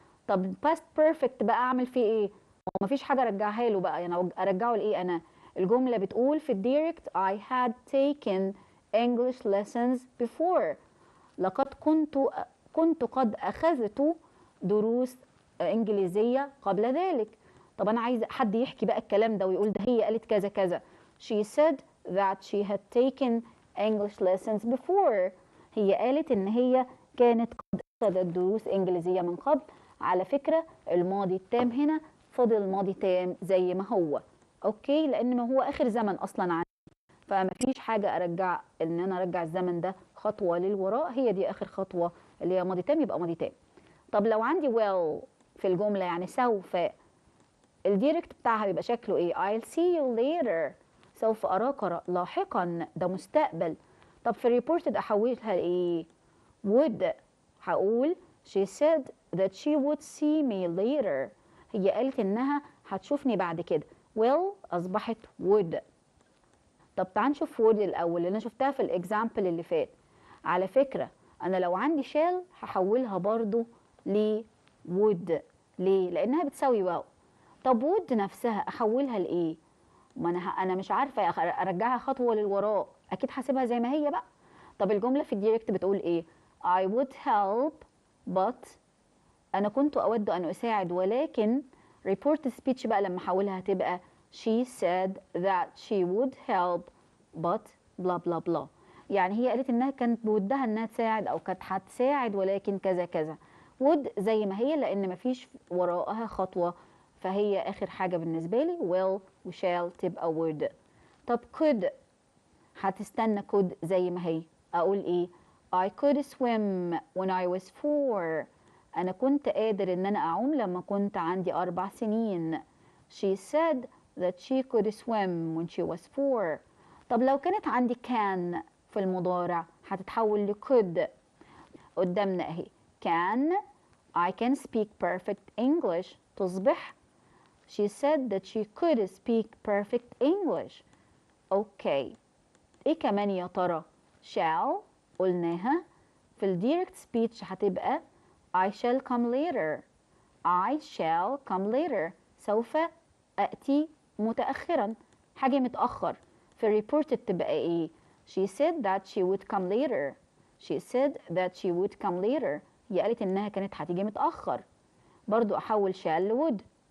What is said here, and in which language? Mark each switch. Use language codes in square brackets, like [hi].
[ar] طب past perfect بقى أعمل فيه إيه؟ هو مفيش حاجة أرجعها له بقى، يعني أرجعه لإيه أنا؟ الجملة بتقول في الديركت [en] I had taken English lessons before. [ar] لقد كنت قد أخذت دروس إنجليزية قبل ذلك. طب أنا عايز حد يحكي بقى الكلام ده ويقول ده هي قالت كذا كذا. [en] She said that she had taken English lessons before. [ar] هي قالت إن هي كانت قد أخذت دروس إنجليزية من قبل. على فكرة الماضي التام هنا فضل ماضي تام زي ما هو. أوكي، لأن ما هو آخر زمن أصلا عندي، فما فيش حاجة أرجع إن أنا أرجع الزمن ده خطوة للوراء. هي دي آخر خطوة اللي هي ماضي تام، يبقى ماضي تام. طب لو عندي will في الجملة يعني سوف، الديركت بتاعها بيبقى شكله ايه؟ [en] I'll see you later. [ar] سوف أراك لاحقا، ده مستقبل. طب في reported أحولها لإيه؟ would. هقول [en] she said that she would see me later. [ar] هي قالت إنها هتشوفني بعد كده. will أصبحت would. طب تعال نشوف would الأول اللي أنا شفتها في الإكزامبل اللي فات. على فكرة أنا لو عندي shall هحولها برضو ل would. ليه؟ لأنها بتساوي واو. طب would نفسها أحولها لإيه؟ ما أنا مش عارفة أرجعها خطوة للوراء، أكيد هسيبها زي ما هي بقى. طب الجملة في الديركت بتقول إيه؟ [en] I would help but. [ar] أنا كنت أود أن أساعد ولكن. [en] report speech [ar] بقى لما أحولها هتبقى [en] she said that she would help but blah blah blah. [ar] يعني هي قالت إنها كانت بودها إنها تساعد أو كانت هتساعد ولكن كذا كذا. would زي ما هي لأن مفيش وراءها خطوة، فهي آخر حاجة بالنسبة لي will و shall تبقى would. طب could هتستنى could زي ما هي. أقول إيه؟ [en] I could swim when I was 4. [ar] أنا كنت قادر إن أنا أعوم لما كنت عندي 4 سنين. [en] She said that she could swim when she was 4. [ar] طب لو كانت عندي [en] can [ar] في المضارع هتتحول ل could. قدامنا اهي can. [en] I can speak perfect English. [ar] تصبح [en] she said that she could speak perfect English. [ar] اوكي. ايه كمان يا ترى؟ shall قلناها. في الديركت سبيتش هتبقى [en] I shall come later. I shall come later. [ar] سوف أأتي متأخرا، حاجة متأخر. في الريبورت تبقى ايه؟ [en] She said that she would come later. She said that she would come later. [ar] هي قالت إنها كانت هتيجي متأخر. برضو أحول shall ل would.